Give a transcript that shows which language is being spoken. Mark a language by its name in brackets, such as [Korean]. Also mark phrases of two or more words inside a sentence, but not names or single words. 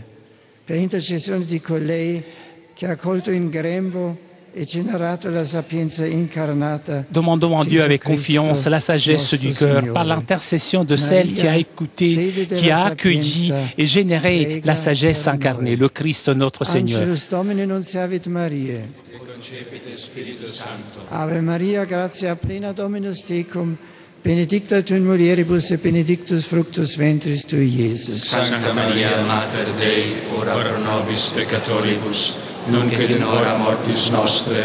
[French] Demandons en Dieu avec confiance la sagesse du cœur par l'intercession de celle qui a écouté, qui a accueilli et généré la sagesse incarnée, le Christ notre Seigneur. [Latin] Ave Maria, gratia plena Dominus tecum, benedicta tu in mulieribus et benedictus fructus ventris tui, Iesus. Sancta Maria, Mater Dei, ora pro nobis peccatoribus, nunc et in hora mortis nostre.